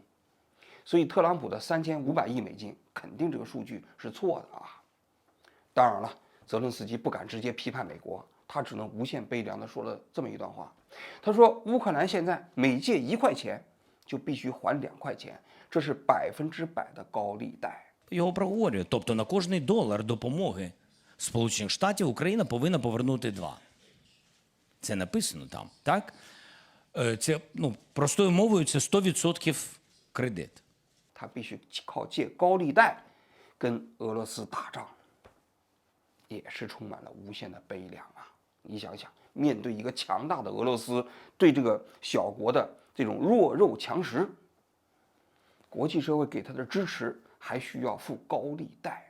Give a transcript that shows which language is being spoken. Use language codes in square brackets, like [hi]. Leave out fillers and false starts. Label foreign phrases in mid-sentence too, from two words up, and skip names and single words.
[zh] 所以特朗普的3500亿美金，肯定这个数据是错的啊。当然了，泽伦斯基不敢直接批判美国，他只能无限悲凉地说了这么一段话。他说，乌克兰现在每借1块钱就必须还2块钱，这是100%的高利贷。 [uk] Його проговорює. Тобто на кожний долар допомоги Сполучених Штатів Україна повинна повернути 2. Це написано там, так? Це, простою мовою, це 100% кредит. [zh] 他必须靠借高利贷跟俄罗斯打仗，也是充满了无限的悲凉啊！你想想，面对一个强大的俄罗斯对这个小国的这种弱肉强食，国际社会给他的支持还需要付高利贷。